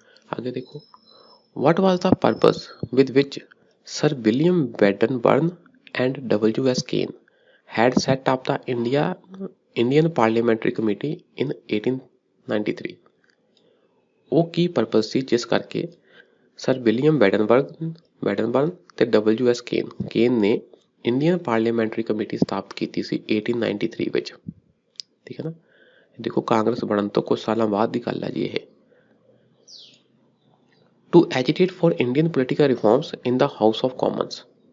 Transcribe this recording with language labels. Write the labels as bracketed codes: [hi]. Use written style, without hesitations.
[hi] आगे देखो, [en] what was the purpose with which Sir William Baden-Burn and W.S. Kane had set up the Indian Parliamentary Committee in 1893? [pa] ਉਹ ਕੀ purpose ਸੀ ਜਿਸ ਕਰਕੇ sir William ਬੈਡਨਬਰਨ ਤੇ W.S. ਕੇਨ ਨੇ Indian parliamentary committee ਸਥਾਪਿਤ ਕੀਤੀ ਸੀ 1893 ਵਿੱਚ। ਠੀਕ ਹੈ ਨਾ। ਦੇਖੋ, ਕਾਂਗਰਸ ਬਣਨ ਤੋਂ ਕੁਝ ਸਾਲਾਂ ਬਾਅਦ ਦੀ ਗੱਲ ਹੈ ਜੀ ਇਹ। [en] To agitate for Indian political reforms in the House of Commons।